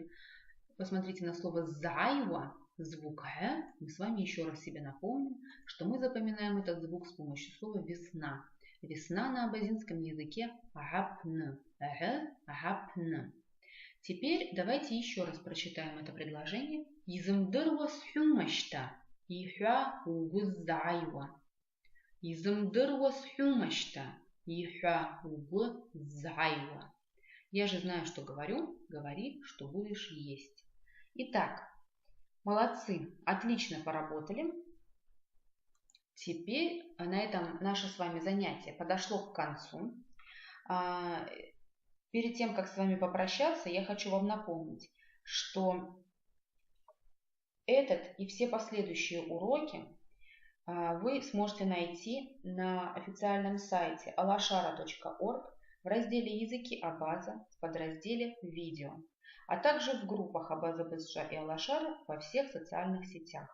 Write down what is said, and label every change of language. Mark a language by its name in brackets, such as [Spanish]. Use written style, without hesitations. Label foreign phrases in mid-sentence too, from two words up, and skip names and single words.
[Russian] Посмотрите на слово зайва, звук Х. Мы с вами еще раз себе напомним, что мы запоминаем этот звук с помощью слова весна. Весна на абазинском языке агапн. Агапн. Теперь давайте еще раз прочитаем это предложение. [Abaza] Изымдырвас хюмашта. Ихя угузайва. Изымдырвас хюмашта. Ихя угузайва. [Russian] Я же знаю, что говорю. Говори, что будешь есть. Итак, молодцы. Отлично поработали. Теперь на этом наше с вами занятие подошло к концу. Перед тем, как с вами попрощаться, я хочу вам напомнить, что этот и все последующие уроки вы сможете найти на официальном сайте alashara.org в разделе «Языки Абаза» в подразделе «Видео», а также в группах Абаза БСЖ и Алашара во всех социальных сетях.